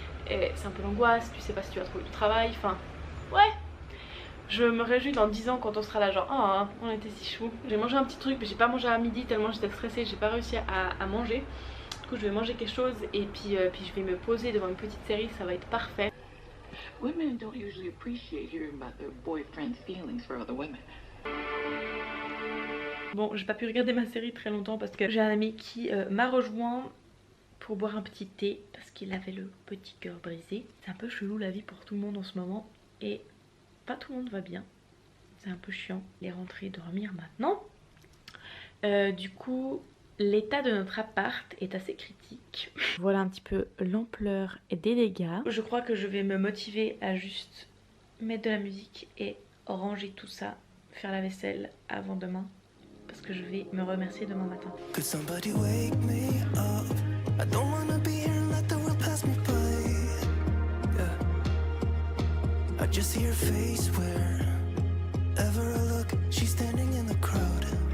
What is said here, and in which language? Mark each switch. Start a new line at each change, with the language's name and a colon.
French: Et c'est un peu l'angoisse, tu sais pas si tu vas trouver du travail, enfin ouais. Je me réjouis dans 10 ans quand on sera là genre oh on était si chou. J'ai mangé un petit truc mais j'ai pas mangé à midi tellement j'étais stressée, j'ai pas réussi à manger. Du coup je vais manger quelque chose et puis je vais me poser devant une petite série, ça va être parfait.
English: Women don't usually appreciate hearing about their boyfriend's feelings for other women.
French: Bon, j'ai pas pu regarder ma série très longtemps parce que j'ai un ami qui m'a rejoint pour boire un petit thé parce qu'il avait le petit cœur brisé. C'est un peu chelou la vie pour tout le monde en ce moment et pas tout le monde va bien. C'est un peu chiant. Il est rentré dormir maintenant. Du coup, l'état de notre appart est assez critique. Voilà un petit peu l'ampleur des dégâts. Je crois que je vais me motiver à juste mettre de la musique et ranger tout ça, faire la vaisselle avant demain. Parce que je vais me remercier demain matin.
English: Could somebody wake me up? I don't wanna be here and let the world pass me by. Yeah. I just see her face wherever I look. She's standing in the crowd.